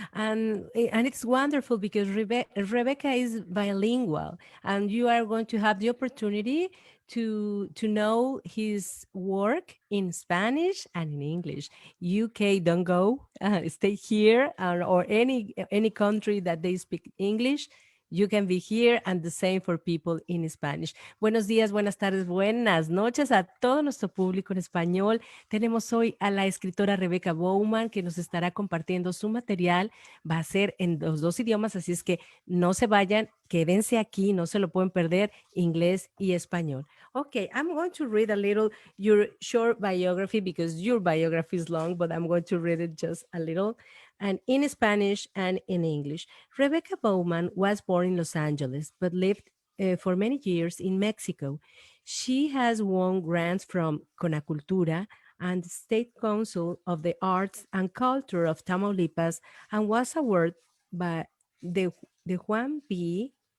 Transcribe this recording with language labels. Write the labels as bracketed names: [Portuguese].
[English] And it's wonderful because Rebecca is bilingual, and you are going to have the opportunity to know his work in Spanish and in English. UK, don't go, stay here, or any country that they speak English. You can be here, and the same for people in Spanish. [Spanish] Buenos días, buenas tardes, buenas noches a todo nuestro público en español. Tenemos hoy a la escritora Rebecca Bowman, que nos estará compartiendo su material. Va a ser en los dos idiomas, así es que no se vayan, quédense aquí, no se lo pueden perder, inglés y español. [English] Okay, I'm going to read a little your short biography because your biography is long, but I'm going to read it just a little, and in Spanish and in English. Rebecca Bowman was born in Los Angeles, but lived for many years in Mexico. She has won grants from Conacultura and the State Council of the Arts and Culture of Tamaulipas and was awarded by the, the Juan B.